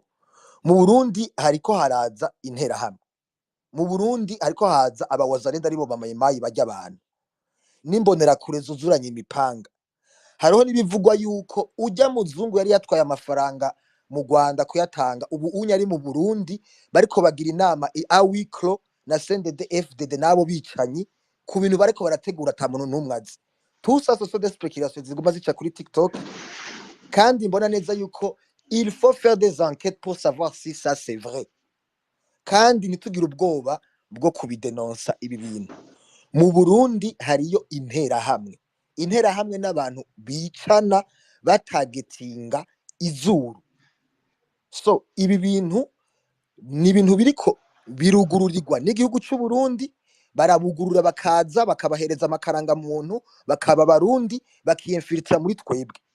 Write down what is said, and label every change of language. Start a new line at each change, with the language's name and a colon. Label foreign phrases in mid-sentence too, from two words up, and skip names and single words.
Rundi: Mu Burundi hariko haraza interahamwe, mu Burundi hariko haza abawazarenda aribo bamayimayi bajya abantu n'imbonera kure zuzuranye imipanga. Hariho nibivugwa yuko ujya muzungu yari yatwaye amafaranga mu Rwanda kuyatanga, ubu unya ari mu Burundi bariko bagira inama awiklo na CNDD FDD nabo bicanyi ku bintu bariko barategura ata muntu numwazi.
French: Tout ça ce sont des spéculations
Rundi: ziguma zica kuri TikTok, kandi mbona neza yuko
French: il faut faire des enquêtes pour savoir si ça c'est vrai,
Rundi: kandi nitugira ubwoba bwo kubidenonsa ibi bintu. Mu Burundi hariyo interahamwe n'abantu bicana batagetinga izuru. So ibi bintu ni ibintu biriko birugururirwa n'igihugu cy'u Burundi, barabugurura bakaza bakabahereza amakaranga muntu bakaba barundi bakiyemfilitra muri twebwe.